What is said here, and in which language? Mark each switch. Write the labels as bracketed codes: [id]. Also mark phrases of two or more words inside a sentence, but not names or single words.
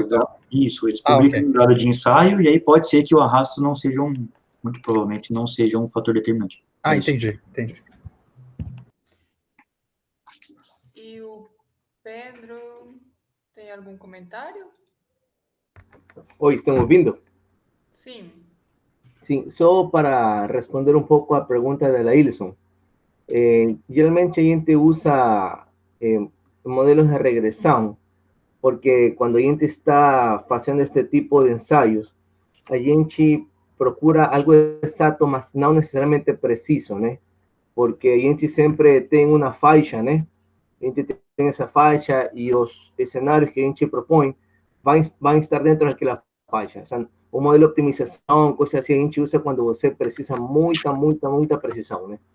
[pt] Isso, eles publicam um dado de ensaio, e aí pode ser que o arrasto não seja muito provavelmente não seja um fator determinante. Entendi. E o Pedro tem algum comentário? Oi, estão ouvindo? Sim. Sim, só para responder [es] un poco a pregunta de la Ilson. [pt] Geralmente a gente usa modelos de [es] regresión, porque cuando [pt] a gente [es] está haciendo este tipo de ensayos, [pt] a gente procura algo exato, mas não necessariamente preciso, né? Porque a gente sempre tem uma faixa, né? A gente essa faixa e os cenários que a gente propõe vão estar dentro daquela faixa. O modelo de optimização, coisa assim, a gente usa quando você precisa muita precisão, né?